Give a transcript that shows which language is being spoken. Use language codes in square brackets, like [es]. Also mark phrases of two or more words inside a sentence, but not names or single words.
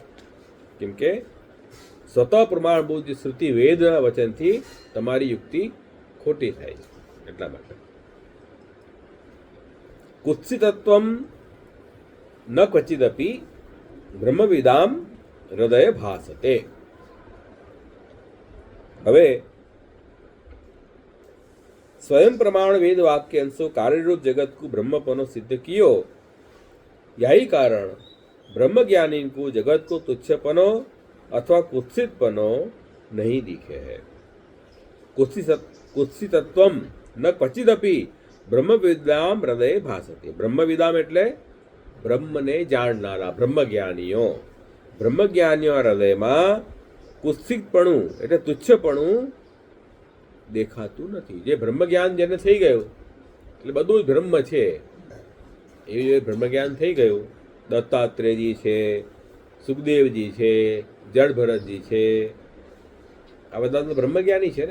[gu] કેમ કે સ્વતઃ પ્રમાણભૂત જે શ્રુતિ વેદના વચનથી તમારી યુક્તિ ખોટી થાય છે. એટલા માટે [sa] કુત્સિતત્વમ ન ક્વચિદપી બ્રહ્મવિદામ હૃદય ભાસતે. [bra] હવે स्वयं प्रमाण वेद वाक्य अंशो कार्यरूप जगत को ब्रह्मपनो सिद्ध कियो. यही कारण ब्रह्म ज्ञानी को जगत को तुच्छपनो अथवा कुत्सितपनो नहीं दिखे है. [sa] कुत्सितत्वम न क्वचिदपि ब्रह्मविदाम हृदय भासते. [gu] ब्रह्मविदाम એટલે બ્રહ્મને જાણનારા બ્રહ્મજ્ઞાનીઓ. બ્રહ્મજ્ઞાનીઓ હૃદયમાં કુત્સિતપણું એટલે તુચ્છપણું દેખાતું નથી. જે બ્રહ્મજ્ઞાન જેને થઈ ગયું એટલે બધું જ બ્રહ્મ છે, એ જે બ્રહ્મજ્ઞાન થઈ ગયું, દત્તાત્રેયજી છે, સુખદેવજી છે, જડભરતજી છે, આ બધા તો બ્રહ્મજ્ઞાની છે ને.